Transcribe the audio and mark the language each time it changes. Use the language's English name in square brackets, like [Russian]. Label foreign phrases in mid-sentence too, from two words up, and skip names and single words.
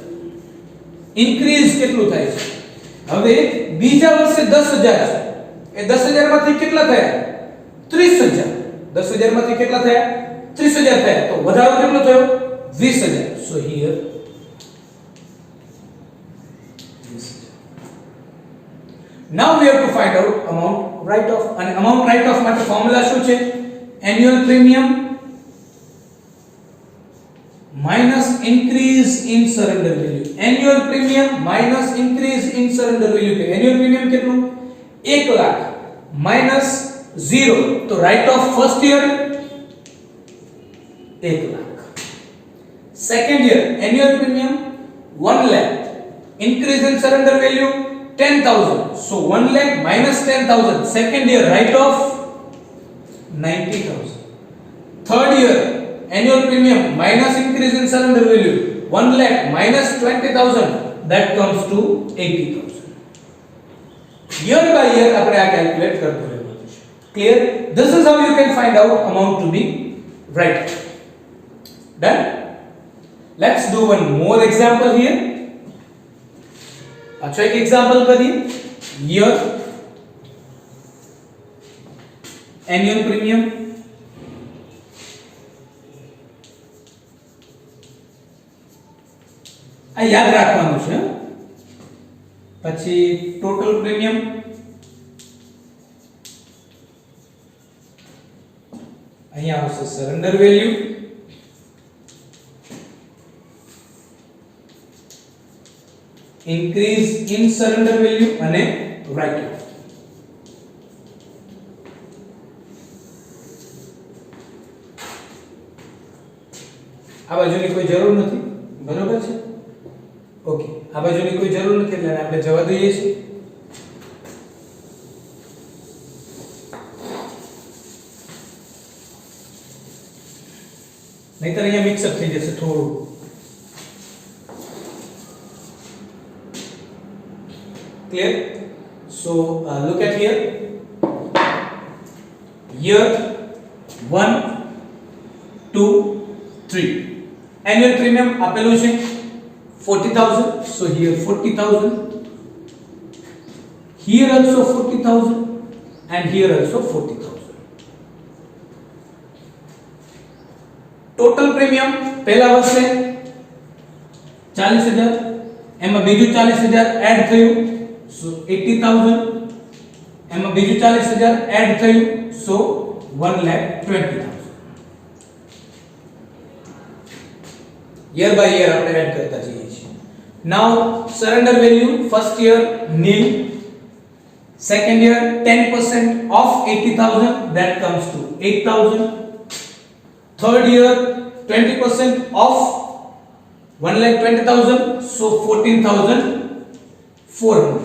[Gujarati] ઇન્ક્રીઝ કેટલું થાય છે? હવે બીજા વર્ષે 10,000 છે, એ 10,000 માંથી કેટલા થયા? 30,000. 10,000 માંથી કેટલા થયા? 30,000 થયા, તો વધારો કેટલો થયો? [English] 20,000. so here 20,000. Now we have to find out amount write off. [Gujarati] અને [English] amount write off [Gujarati] માટે ફોર્મ્યુલા શું છે? [English] annual premium minus increase in surrender value. annual premium minus increase in surrender value. કે annual premium કેટલું? 1 લાખ minus 0, તો write off first year 1 lakh. Second year annual premium 1 lakh, increase in surrender value 10,000, so 1 lakh minus 10,000. Second year write off 90,000. Third year annual premium minus increase in surrender value 1 lakh minus 20,000, that comes to 80,000. year by year [Gujarati] આપણે આ કેલ્ક્યુલેટ કરતો રહેવાનું છે. [English] Clear? This is how you can find out amount to be right. Done? Let's do one more example here. [Hindi] अच्छा एक एग्जांपल करिए. [English] year annual premium [Gujarati] આ યાદ રાખવાનું છે. પછી [English] total premium, [Gujarati] અહીંયા આવશે [English] surrender value, increase in surrender value અને write off. [Gujarati] આ બાજુની કોઈ જરૂર નથી, બરોબર છે? ઓકે, આ બાજુની કોઈ જરૂર નથી એટલે આપણે જવા દઈએ છીએ. નહીતર અહીંયા મિક્સઅપ થઈ જશે થોડું. [English] Clear? So look at here. Year 1, 2, 3. Annual premium [Gujarati] આપેલું છે 40,000. [English] So here 40,000. Here also 40,000 and here also 40,000. Total premium [Gujarati] પહેલા વર્ષે 40,000, એમાં બીજું 40,000 એડ થયું, so 80,000, એમાં બીજું 40,000 એડ થયું, so 1,20,000. [English] year by year [Gujarati] આપણે એડ કરતા જઈએ છીએ. [English] Now surrender value first year nil, second year 10% of 80,000, that comes to 8,000. Third year 20% of 1,20,000, so 14,400.